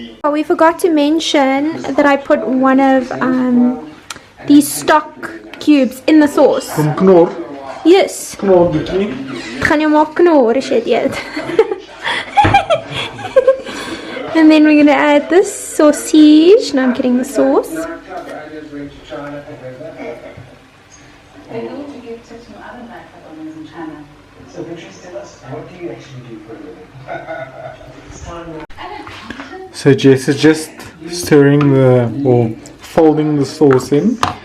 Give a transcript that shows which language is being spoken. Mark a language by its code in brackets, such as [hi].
[en] We forgot to mention that I put one of these stock cubes in the sauce. From Knorr. Yes. [af] Knorr bietjie. Ek gaan jou maak knor as jy dit eet. And [en] then we're gonna add this sausage. Now I'm getting the sauce. I know to give tips from other nightclub owners in China. So Patrice, tell us, what do you actually do for a living? So Jess is just stirring or folding the sauce in.